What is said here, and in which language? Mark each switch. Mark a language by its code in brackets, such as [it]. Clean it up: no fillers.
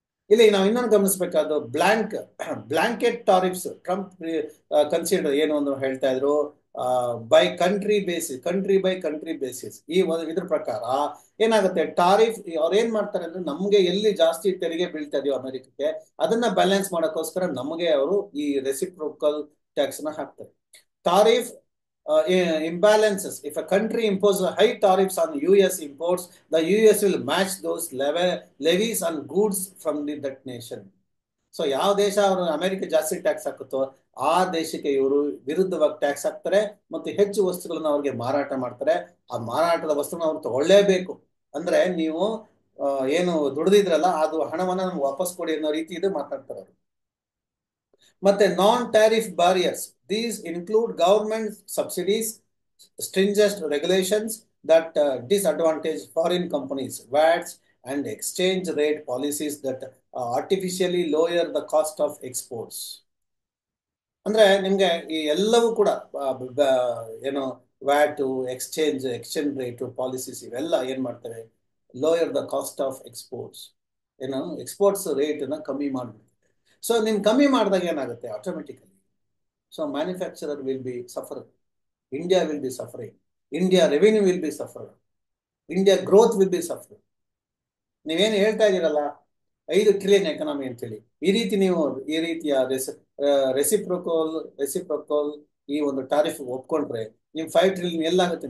[kn] ಇಲ್ಲಿ ನಾವು ಇನ್ನೊಂದು ಗಮನಿಸಬೇಕಾದ ಬ್ಲಾಂಕೆಟ್ ಟಾರಿಫ್ಸ್ ಟ್ರಂಪ್ ಕನ್ಸಿಡರ್ ಏನು ಅಂತ ಹೇಳ್ತಾ ಇದ್ರು, ಬೈ ಕಂಟ್ರಿ ಬೇಸಿಸ್. ಇದ್ರ ಪ್ರಕಾರ ಏನಾಗುತ್ತೆ, ಟಾರಿಫ್ ಅವ್ರು ಏನ್ ಮಾಡ್ತಾರೆ ಅಂದ್ರೆ, ನಮ್ಗೆ ಎಲ್ಲಿ ಜಾಸ್ತಿ ತೆರಿಗೆ ಬೀಳ್ತಾ ಇದೆಯೋ ಅಮೆರಿಕಕ್ಕೆ, ಅದನ್ನ ಬ್ಯಾಲೆನ್ಸ್ ಮಾಡೋಕ್ಕೋಸ್ಕರ ನಮಗೆ ಅವರು ಈ ರೆಸಿಪ್ರೋಕಲ್ ಟ್ಯಾಕ್ಸ್ ನ ಹಾಕ್ತಾರೆ. [en] Tariff imbalances. If a country imposes high tariffs on US imports, the US will match those levies on goods from that nation. [kn] So ಯಾವ ದೇಶ ಅವರು ಅಮೆರಿಕ ಜಾಸ್ತಿ ಟ್ಯಾಕ್ಸ್ ಹಾಕುತ್ತೋ ಆ ದೇಶಕ್ಕೆ ಇವರು ವಿರುದ್ಧವಾಗಿ ಟ್ಯಾಕ್ಸ್ ಹಾಕ್ತಾರೆ ಮತ್ತು ಹೆಚ್ಚು ವಸ್ತುಗಳನ್ನ ಅವ್ರಿಗೆ ಮಾರಾಟ ಮಾಡ್ತಾರೆ. ಆ ಮಾರಾಟದ ವಸ್ತುನ ಅವ್ರು ತಗೊಳ್ಳೇಬೇಕು. ಅಂದ್ರೆ ನೀವು ಏನು ದುಡಿದಿದ್ರಲ್ಲ ಅದು ಹಣವನ್ನ ನಮ್ಗೆ ವಾಪಸ್ ಕೊಡಿ ಅನ್ನೋ ರೀತಿ ಇದು ಮಾತಾಡ್ತಾರೆ ಅವರು. ಮತ್ತೆ non tariff barriers, [en] these include government subsidies, stringent regulations that disadvantage foreign companies, VATs, and exchange rate policies that artificially lower the cost of exports. [kn] ಅಂದ್ರೆ ನಿಮ್ಗೆ ಈ ಎಲ್ಲವೂ ಕೂಡ ಏನು ವ್ಯಾಟ್, ಎಕ್ಸ್ಚೇಂಜ್ ರೇಟ್ ಪಾಲಿಸೀಸ್ ಇವೆಲ್ಲ ಏನ್ ಮಾಡ್ತವೆ, [en] lower the cost of exports, [kn] ಏನು ಎಕ್ಸ್ಪೋರ್ಟ್ಸ್ ರೇಟ್ ನ ಕಮ್ಮಿ ಮಾಡ್ಬಿಡ್ತವೆ. ಸೊ ನಿಮ್ ಕಮ್ಮಿ ಮಾಡಿದಾಗ ಏನಾಗುತ್ತೆ, [en] Automatically so manufacturer will be suffering, India will be suffering, India revenue will be suffering, India growth will be suffering. [kn] ನೀವೇನು ಹೇಳ್ತಾ ಇದ್ದೀರಲ್ಲ 5 ಟ್ರಿಲಿಯನ್ ಎಕನಾಮಿ ಅಂತ ಹೇಳಿ, ಈ ರೀತಿಯ ರೆಸಿಪ್ರೋಕಲ್ ಈ ಒಂದು ಟಾರಿಫ್ ಒಪ್ಕೊಂಡ್ರೆ ನಿಮ್ 5 ಟ್ರಿಲಿಯನ್ ಎಲ್ಲಾಗುತ್ತೆ?